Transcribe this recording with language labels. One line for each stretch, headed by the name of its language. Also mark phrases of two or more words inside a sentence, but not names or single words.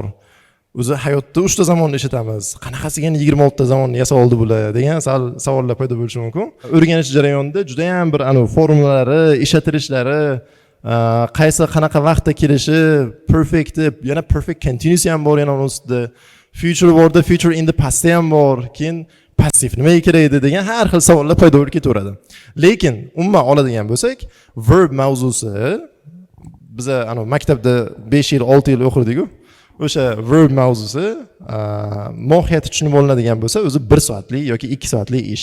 Uzbek: O'zi hayotda 3 ta zamonni ishlatamiz. Qanaqasiga 26 ta zamonni yasab oldi bular degan savollar paydo bo'lishi mumkin. O'rganish jarayonida juda ham bir formulari, ishlatilishlari, qaysi qanaqa vaqtda kelishi, perfect, yana
English: perfect continuous
Uzbek: ham bor yana ustida. Future borda,
English: future in the past
Uzbek: ham bor. Keyin passiv nimaga kerak edi degan har xil savollar paydo bo'lib ketaveradi. Lekin umuman oladigan bo'lsak, verb mavzusi biz maktabda 5 yil, 6 yil o'qirdik-ku. O'sha verb mavzusi mohiyati tushunib olinadigan bo'lsa, o'zi 1 soatlik yoki 2 soatlik ish.